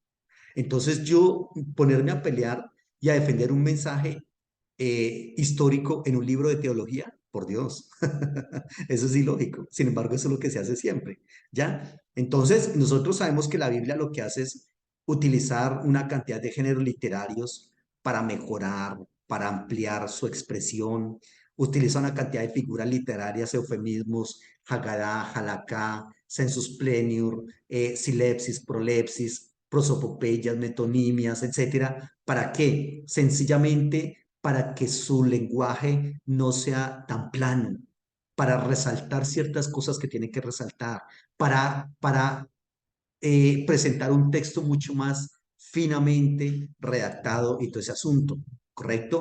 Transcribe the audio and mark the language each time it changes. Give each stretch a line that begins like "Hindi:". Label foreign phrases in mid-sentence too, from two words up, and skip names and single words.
Spanish: Entonces yo ponerme a pelear y a defender un mensaje histórico en un libro de teología, por Dios, eso es ilógico. Sin embargo, eso es lo que se hace siempre, ¿ya? Entonces, nosotros sabemos que la Biblia lo que hace es utilizar una cantidad de géneros literarios para mejorar, para ampliar su expresión, utiliza una cantidad de figuras literarias, eufemismos, Haggadah, Halakha,
Latin: sensus plenior,
Spanish: silepsis, prolepsis, prosopopeyas, metonimias, etcétera. ¿Para qué? Sencillamente para que su lenguaje no sea tan plano, para resaltar ciertas cosas que tiene que resaltar, para presentar un texto mucho más finamente redactado y todo ese asunto, ¿correcto?